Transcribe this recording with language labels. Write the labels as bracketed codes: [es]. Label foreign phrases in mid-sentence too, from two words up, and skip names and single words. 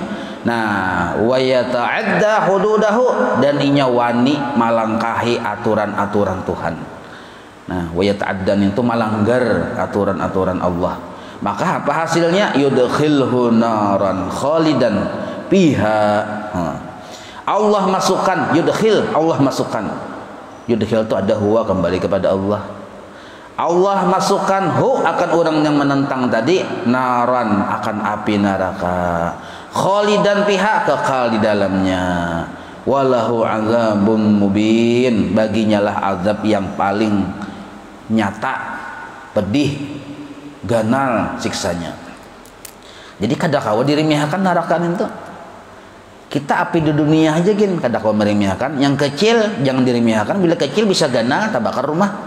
[bjn] Nah, [ar] ويتعد حدوده, [bjn] dan inya wani malangkahi aturan-aturan Tuhan. Nah, [ar] ويتعد [bjn] itu malanggar aturan-aturan Allah. [id] Maka apa hasilnya? [ar] يدخله نارا خالدا فيها. [id] Allah masukkan, yudkhil, Allah masukkan. Yudkhil itu ada huwa, kembali kepada Allah. Allah masukkan hu, akan orang yang menentang tadi, naran, akan api neraka, [ar] خالدا فيها, [id] kekal di dalamnya. [ar] وله عذاب مبين, [id] baginya lah azab yang paling nyata, pedih, ganal siksanya. [bjn] Jadi kada kawa diremehkan neraka itu. Kita api di dunia aja gin, kada kawa meremehkan. Yang kecil jangan diremehkan, bila kecil bisa ganal tabakar rumah.